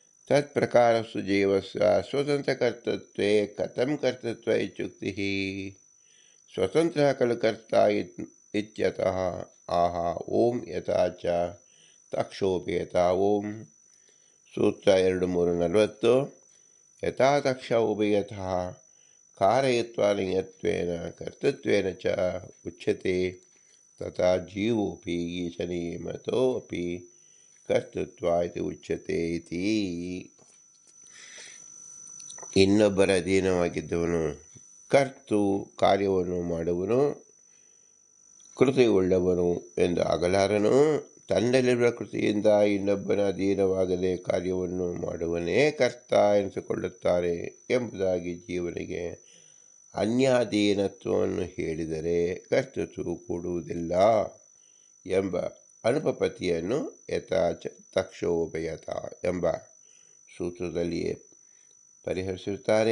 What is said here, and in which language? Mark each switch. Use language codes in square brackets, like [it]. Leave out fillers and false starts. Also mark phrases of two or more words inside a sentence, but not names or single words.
[sa] ತತ್ಪ್ರಕಾರಸ್ತು ಜೀವಸ್ಯ ಸ್ವತಂತ್ರಕರ್ತೃತ್ವೇ ಕಥಂ ಕರ್ತೃತ್ವ ಇತ್ಯುಕ್ತಿಃ ಸ್ವತಂತ್ರಃ ಖಲು ಕರ್ತಾ ಇತ್ಯತಃ ಆಹ ಓಂ ಯಥಾ ಚ ತಕ್ಷೋಪಿ ಯಥಾ ಓಂ. [kn] ಸೂತ್ರ 240. [sa] ಯಥಾ ತಕ್ಷ ಉಭಯತಃ ಕಾರಯತ್ವ ನಿಯತ್ವೇನ ಕರ್ತೃತ್ವೇನ ಚ ಉಚ್ಯತೆ ತಥಾ ಜೀವೋಪಿ ಈಶನಿಯಮತೋ ಅಪಿ ಕರ್ತೃತ್ವ ಇತಿ ಉಚ್ಯತೆ ಇತಿ. [kn] ಇನ್ನೊಬ್ಬರ ಅಧೀನವಾಗಿದ್ದವನು ಕರ್ತು ಕಾರ್ಯವನ್ನು ಮಾಡುವನು, ಕೃತಿಯುಳ್ಳವನು ಎಂದು ಆಗಲಾರನು. ತನ್ನಲ್ಲಿರುವ ಕೃತಿಯಿಂದ ಇನ್ನೊಬ್ಬನ ಅಧೀನವಾಗದೆ ಕಾರ್ಯವನ್ನು ಮಾಡುವನೇ ಕರ್ತ ಎನಿಸಿಕೊಳ್ಳುತ್ತಾರೆ ಎಂಬುದಾಗಿ ಜೀವನಿಗೆ ಅನ್ಯಾಧೀನತ್ವವನ್ನು ಹೇಳಿದರೆ ಕರ್ತೃತ್ವ ಕೂಡುವುದಿಲ್ಲ ಎಂಬ ಅನುಪಪತ್ತಿಯನ್ನು [sa] ಯಥಾಚ ತಕ್ಷೋಭಯತ [kn] ಎಂಬ ಸೂತ್ರದಲ್ಲಿಯೇ ಪರಿಹರಿಸುತ್ತಾರೆ.